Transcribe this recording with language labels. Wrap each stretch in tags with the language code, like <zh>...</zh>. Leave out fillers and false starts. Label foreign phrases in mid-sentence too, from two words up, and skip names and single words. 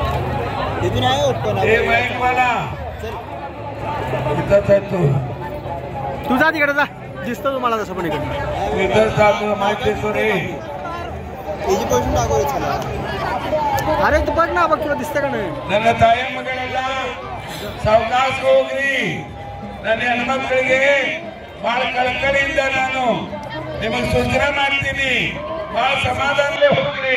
<mr>इथून आहे हे माईक मला इथंच आहे तू. जा तिकडे जा, दिसतं तुम्हाला तसं पण इकडे. मी तर जातो माहिती देतो रे. अरे तू बघ ना, बघ तुला दिसतं का नाही.</mr> <kn>ನನ್ನ ತಾಯಿ ಮಗಳೆಲ್ಲ ಸಾವಕಾಶ ಹೋಗ್ರಿ. ನನ್ನ ಹೆಣ್ಮಕ್ಳಿಗೆ ಬಹಳ ಕಳಕಳಿಯಿಂದ ನಾನು ನಿಮಗೆ ಸೂಚನೆ ಮಾಡ್ತೀನಿ. ಬಹಳ ಸಮಾಧಾನಲೇ ಹೋಗ್ರಿ.</kn>